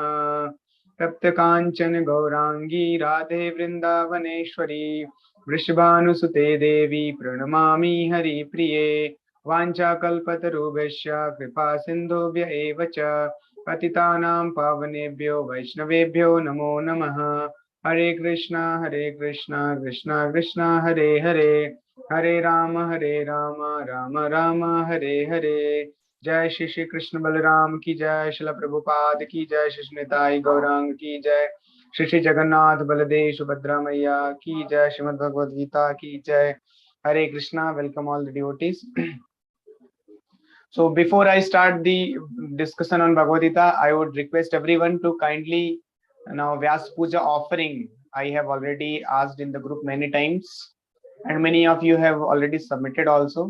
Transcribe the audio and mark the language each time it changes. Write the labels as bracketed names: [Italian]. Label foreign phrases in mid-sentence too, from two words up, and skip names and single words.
[Sanskrit] तप्तकाञ्चन गौराङ्गी राधे वृन्दावनेश्वरी वृषभानुसुते देवी प्रणमामि हरिप्रिये। वाञ्छाकल्पतरुभ्यश्च कृपा सिन्धुभ्य एव च पतितानां पावनेभ्यो वैष्णवेभ्यो नमो नमः। हरे कृष्णा कृष्णा कृष्णा हरे हरे हरे राम राम राम हरे हरे। [Hindi] जय श्री श्री कृष्ण बलराम की जय, शिला प्रभुपाद की जय, श्री निताई गौरांग की जय, श्री श्री जगन्नाथ बलदेव सुभद्रा मैया की जय, श्रीमद् भगवद गीता की जय। हरे कृष्णा, [English] वेलकम all the devotees. So before I start the discussion on Bhagavad Gita, I would request everyone to kindly now Vyas Puja offering. I have already asked in the group many times, and many of you have already submitted also.